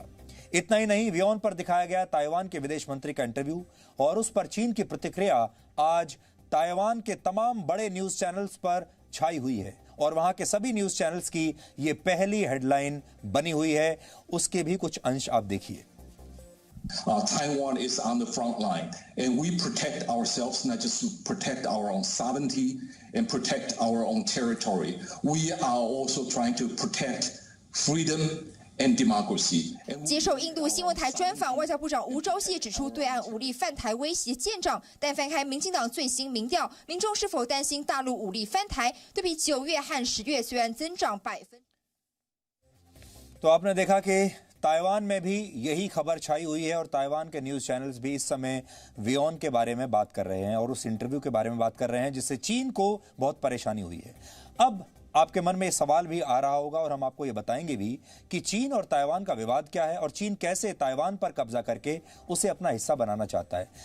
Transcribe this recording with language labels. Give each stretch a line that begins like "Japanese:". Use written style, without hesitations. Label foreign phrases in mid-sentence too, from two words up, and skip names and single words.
Hindi: इतना ही नहीं, वियॉन पर दिखाया गया ताइवान के विदेश मंत्री का इंटरव्यू और उस पर चीन की प्रतिक्रिया आज ताइवान के तमाम बड़े
English: news channels
Hindi: पर छाई हुई है और वहां के सभी
English: news channels
Hindi: की यह पहली हेडलाइन बनी हुई है। उसके भी कुछ अंश आप देखिए।
English: Taiwan is on the front line, and we protect ourselves, not just to protect our own sovereignty and protect our own territory. We are also trying to protect freedom and democracy.
Chinese: 接受印度新闻台专访，外交部长吴钊燮指出，对岸武力犯台威胁见长。但翻开民进党最新民调，民众是否担心大陆武力犯台？对比9月和10月，虽然增长1%。
Hindi: तो आपने देखा कि ताइवान में भी यही खबर छाई हुई है और ताइवान के
English: news channels
Hindi: भी इस समय वियॉन के बारे में बात कर रहे हैं और उस इंटरव्यू के बारे में बात कर रहे हैं जिससे चीन को बहुत परेशानी हुई है। अब आपके मन में ये सवाल भी आ रहा होगा और हम आपको ये बताएंगे भी कि चीन और ताइवान का विवाद क्या है और चीन कैसे ताइवान पर कब्जा करके उसे अपना हिस्सा बनाना चाहता है।